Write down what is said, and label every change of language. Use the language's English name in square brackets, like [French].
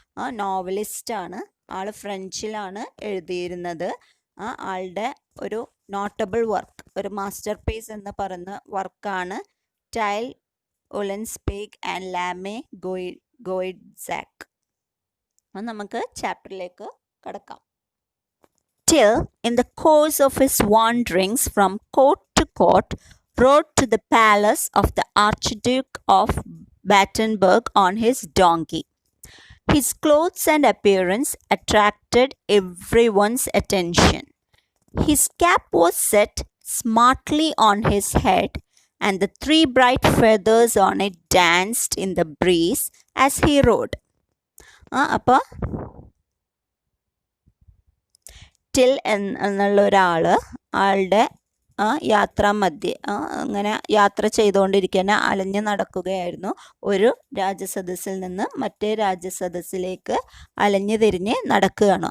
[Malayalam] നോവലിസ്റ്റാണ്. ആൾ ഫ്രഞ്ചിലാണ് എഴുതിയിരുന്നത്. ആളുടെ ഒരു നോട്ടബിൾ വർക്ക്, ഒരു മാസ്റ്റർ പീസ് എന്ന് പറയുന്ന വർക്കാണ് ടൈൽ ഒലൻസ്പേഗ് ആൻഡ് ലാമെ ഗോയിഡ്സാക്ക്. നമുക്ക് ചാപ്റ്ററിലേക്ക് കടക്കാം. [English] Till, in the course of his wanderings from court to court, rode to the palace of the Archduke of Battenberg on his donkey. His clothes and appearance attracted everyone's attention. His cap was set smartly on his head, and the 3 bright feathers on it danced in the breeze as he rode. [Malayalam] അപ്പോൾ till എന്നുള്ള ഒരാൾ ആളുടെ യാത്രാമധ്യേ അങ്ങനെ യാത്ര ചെയ്തുകൊണ്ടിരിക്കുന്ന അലഞ്ഞു നടക്കുകയായിരുന്നു. ഒരു രാജസദസ്സിൽ നിന്ന് മറ്റേ രാജസദസ്സിലേക്ക് അലഞ്ഞു തിരിഞ്ഞ് നടക്കുകയാണ്.